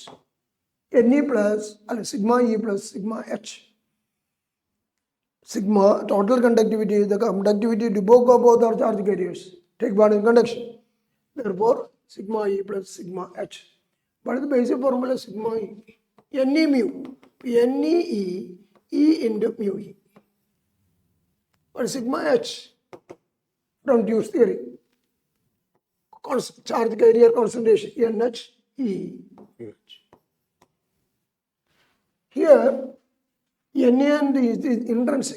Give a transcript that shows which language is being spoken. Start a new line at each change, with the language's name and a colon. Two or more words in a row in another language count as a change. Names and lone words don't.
English: Ne plus sigma E plus sigma H. Sigma total conductivity is the conductivity to both are charge carriers. Take part in conduction. Therefore, sigma E plus sigma H. What is the basic formula? Sigma E. Ne mu. Ne E. E into mu E. What is sigma H? From Dewey's theory. Charge carrier concentration. NH E. H. Here, Ne and is intrinsic.